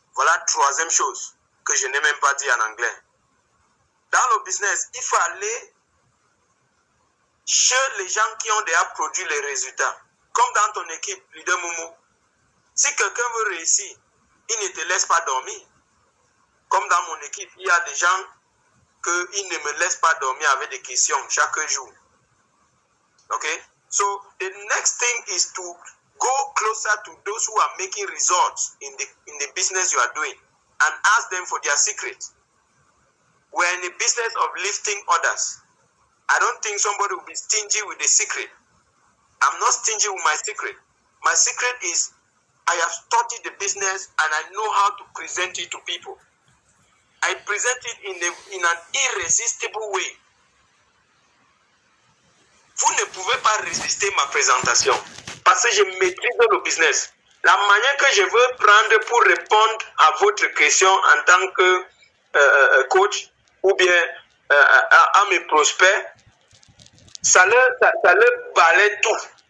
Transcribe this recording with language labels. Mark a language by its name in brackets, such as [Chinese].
[French] Voilà troisième chose que je n'ai même pas dit en anglais. Dans le business, il faut aller chez les gens qui ont déjà produit les résultats. Comme dans ton équipe, Leader Momo. Si quelqu'un veut réussir, il ne te laisse pas dormir. Comme dans mon équipe, il y a des gens qu'ils ne me laissent pas dormir avec des questions chaque jour. [English] Okay? So the next thing is to go closer to those who are making results in the business you are doing and ask them for their secret. We're in the business of lifting others. I don't think somebody will be stingy with the secret. I'm not stingy with my secret. My secret is I have studied the business and I know how to present it to people. I present it in an irresistible way. [French] Vous ne pouvez pas résister ma présentation parce que je maîtrise le business. La manière que je veux prendre pour répondre à votre question en tant que coach ou bien à mes prospects, ça leur balaie tout.